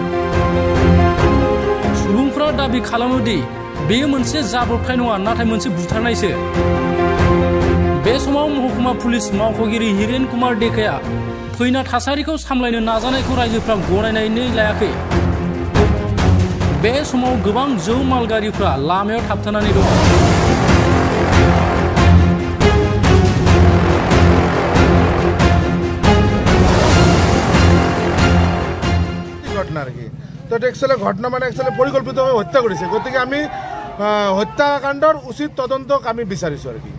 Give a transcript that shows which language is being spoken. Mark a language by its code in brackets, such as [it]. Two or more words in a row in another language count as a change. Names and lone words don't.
[brx] सुबुंफ्रा दाबि खालामो दि बेयो मोनसे जाब्रबथाय नङा, नाथाय मोनसे बुथारनायसो। बे समाव महकुमा पुलिस मावख'गिरि हिरेन कुमार डेकाया फैना थासारिखौ सामलायनो नाजानायखौ रायजोफ्रा गनायनानै लायाखै। बे समाव गोबां जौ मालगारिफ्रा लामायाव थाबथानानै दं। [bn] ঘটনা আর কি তো একচুয়ালি ঘটনা মানে একচুয়ালি পরিকল্পিতভাবে হত্যা করেছে, [as] গতিকে আমি হত্যাকাণ্ডৰ উচিত তদন্তক আমি বিচাৰিছো [bn] আর কি।